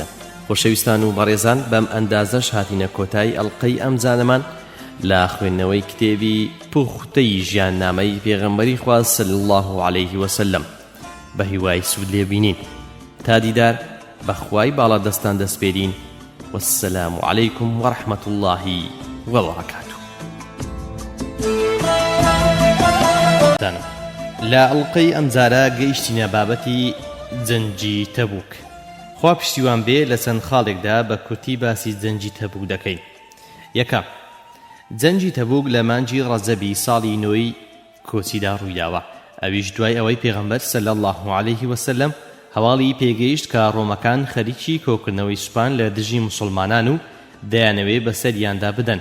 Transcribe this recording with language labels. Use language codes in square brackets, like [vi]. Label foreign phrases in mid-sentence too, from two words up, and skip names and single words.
[ckb] خۆشەویستان و بەڕێزان بەم ئەندازەش هاتینە کۆتایی ئەڵقەی ئەم زانەمان لا خوێندنەوەی کتێبی پوختەی ژیاننامەی پێغەمبەری خوا [ar] صلی الله عليه وسلم [ckb] بە هیوای سوود لێبینین. تا دیدار بەخوای باڵا دەستان دەسپێرین. [ar] والسلام عليكم ورحمة الله وبركاته. [ckb] لا ئەڵقەی ئەمجارە گەیشتینە بابەتی جەنگی تەبوک. خوا پشتیوان بێ لە چەند خاڵێکدا بە کورتی باسی جەنگی تەبوک دەکەین. یەکەم جەنگی تەبوک لە مانگی ڕەجەبی ساڵی نۆی کۆچیدا ڕوویداوە. ئەویش دوای ئەوەی پێغەمبەر [ar] صلی الله عليه وسلم [ckb] هەواڵی پێگەیشت کە ڕۆمەکان خەریکی کۆکردنەوەی سوپان لە دژی موسڵمانان و دەیانەوێ بەسەریاندا بدەن.